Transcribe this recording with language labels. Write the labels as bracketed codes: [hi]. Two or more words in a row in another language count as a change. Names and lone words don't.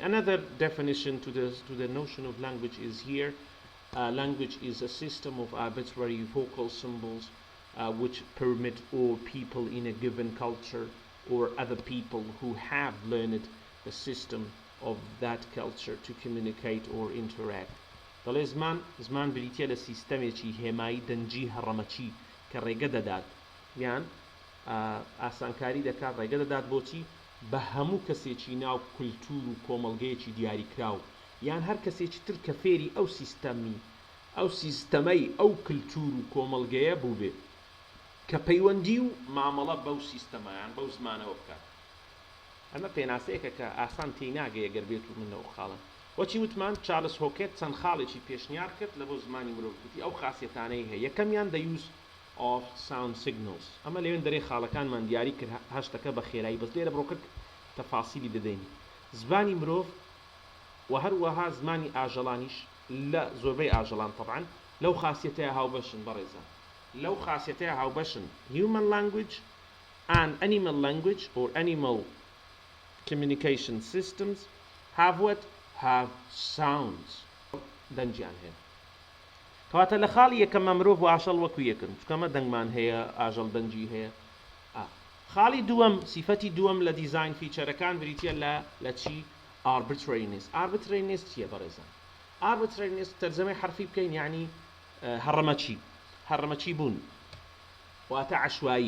[en] Another definition to the notion of language is here. Language is a system of arbitrary vocal symbols which permit all people in a given culture or other people who have learned the system of that culture to communicate or interact. [ckb] دەڵێ زمان بریتیە لە سیستەمێکی هێمایی دەنجی هەڕەمەچی کە ڕێگە دەدات، یان ئاسانکاری دەکات ڕێگە دەدات بۆچی؟ بە هەموو کەسێکی ناو کولتور و کۆمەڵگەیەکی دیاریکراو، یان هەر کەسێکی تر کە فێری ئەو سیستەمەی ئەو کولتور و کۆمەڵگەیە بوو بێ، کە پەیوەندی و مامەڵە بەو سیستەمەیان بەو زمانەوە بکات. ئەمە پێناسەیەکە کە ئاسان تێی ناگەیە گەر بێت و منەوە خاڵن. وەچی وتمان چارلز هۆکێت چەند خاڵێکی پێشنیار کرد لە بۆ زمانی مرۆڤ، گوتی ئەو خاسیەتانەی هەیە. یەکەمیان [en] the use of sound signals. [ckb] ئەمە لەوێن دەرێ خاڵەکانمان دیاری کرد هەشتەکە بە خێرایی، بەس لێرە بڕۆکرد تەفاسیلی دەدەین. زمانی مرۆڤ و هەروەها زمانی ئاژەڵانیش لە زۆربەی ئاژەڵان طبعاً لەو خاسیەتەیە هاوبەشن بەڕێزان، لەو خاسیەتەیە هاوبەشن. [en] Human language and animal language or animal communication systems have what? Have sounds. [ckb] دەنجیان هەیە. کەواتە لە خاڵی یەکەمە مرۆڤ و ئاژەڵ وەکو یەکن، چکەمە دەنگمان هەیە، ئاژەڵ دەنجی هەیە. خاڵی دووەم، سیفەتی دووەم لە [en] design features [ckb] بریتیە لە چی؟ arbitrariness. arbitrariness چییە بەڕێزان؟ arbitrariness تەرجەمەی حرفی بکەین یعنی هەڕەمەچی بوون، واتە عەشوایی.